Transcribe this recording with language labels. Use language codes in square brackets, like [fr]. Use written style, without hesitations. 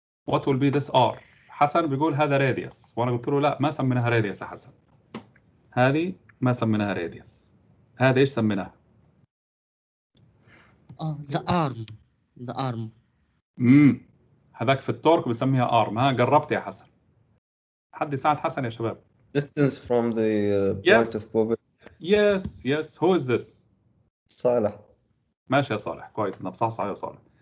[en] What will be this R؟ [ar] حسن بيقول هذا راديوس، وانا قلت له لا ما سميناها راديوس يا حسن، هذه ما سميناها راديوس. هذا ايش سميناها؟ ذا ارم. ذا ارم. هذاك في التورك بسميها ارم. ها قربت يا حسن؟ حد يساعد حسن يا شباب؟ [en] distance from the point of Yes. Yes. Who is this؟ [ar] صالح. ماشي يا صالح، كويس انك صح يا صالح.